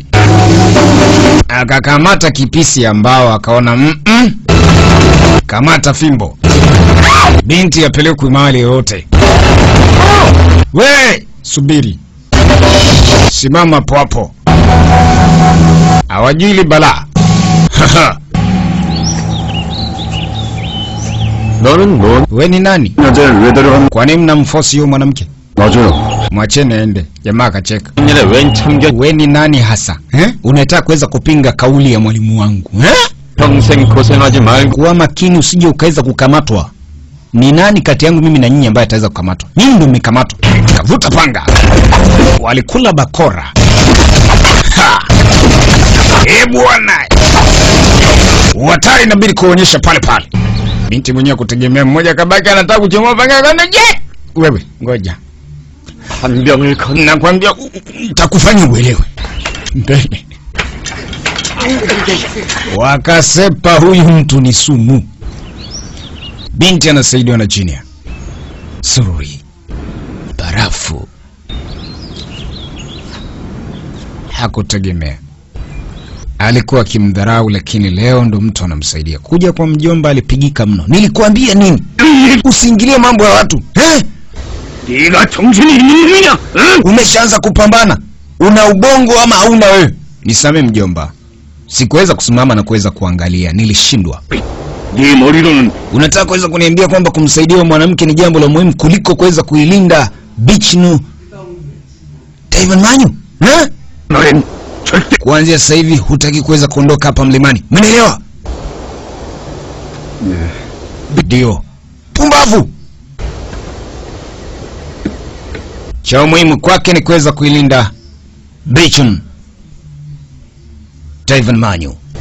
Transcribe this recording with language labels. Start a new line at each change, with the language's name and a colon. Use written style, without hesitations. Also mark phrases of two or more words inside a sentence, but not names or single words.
Swahili: Akakamata kipisi ambao akaona kamata fimbo. Binti apelekwe mahali yote. We, subiri. Simama hapo hapo. Hawajui ile balaa.
Korean: 너는 뭐?
Swahili: We ni nani?
Korean: 여자를 왜 데려간?
Swahili: Kwa nini mnamforce huyo mwanamke?
Korean: 맞아요.
Swahili: Mwacheni aende. Jamaa akacheka.
Korean: 작년에 웬 참견?
Swahili: We ni nani hasa? Unataka kuweza kupinga kauli ya mwalimu wangu?
Korean: 평생 고생하지 말고.
Swahili: Kuwa makini usije ukaweza kukamatwa. Ni nani kati yangu mimi na nyinyi ambaye ataweza kukamatwa? Nyinyi ndio mmekamatwa. Kavuta panga. Walikula bakora. Bwana. Watari inabidi kuonyesha pale pale. Binti mwenyewe kutegemea mmoja kabaki anataka kuchomoa panga kana je? Wewe ngoja.
Korean: 한 병을 건.
Swahili: Nakwambia nitakufanya uelewe. Mbele. Wakasepa huyu mtu ni sumu. Binti anasaidiwa na Jinia. Sururi. Barafu. Hakutegemea. Alikuwa akimdharau, lakini leo ndo mtu anamsaidia. Kuja kwa mjomba alipigika mno. Nilikuambia nini? Usiingilie mambo ya watu.
Korean: 네가 정신이 있는 놈이냐?
Swahili: Umeshaanza kupambana. Una ubongo ama hauna wewe? Nisamee mjomba. Sikuweza kusimama na kuweza kuangalia, nilishindwa.
Korean: 네 머리로는
Swahili: Unataka kuweza kuniambia kwamba kumsaidia mwanamke ni jambo la muhimu kuliko kuweza kuilinda Bichnu Taiwan Manyu?
Korean: 너는 절대.
Swahili: Kuanzia sasa hivi hutaki kuweza kuondoka hapa mlimani. Umeelewa? Ndio. Pumbavu. Cha muhimu kwake ni kuweza kuilinda Bichun Ivan Manyu.